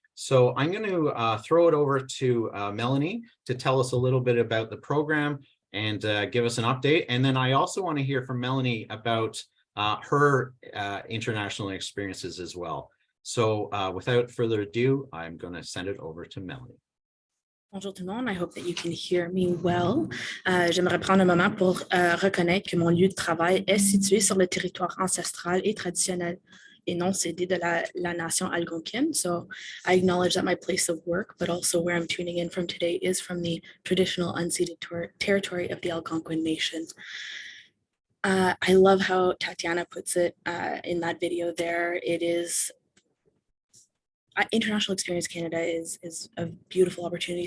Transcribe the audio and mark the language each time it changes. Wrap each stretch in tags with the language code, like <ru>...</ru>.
<en>So I'm going to throw it over to Melanie to tell us a little bit about the program and give us an update. And then I also want to hear from Melanie about her international experiences as well. So without further ado, I'm going to send it over to Melanie.</en> <fr>Bonjour tout le monde,</fr> <en>I hope that you can hear me well.</en> <fr>J'aimerais prendre un moment pour reconnaître que mon lieu de travail est situé sur le territoire ancestral et traditionnel et non cédé de la nation algonquine.</fr> <en>So I acknowledge that my place of work, but also where I'm tuning in from today is from the traditional unceded territory of the Algonquin Nation. I love how Tatiana puts it in that video there. It is International Experience Canada is a beautiful opportunity.</en>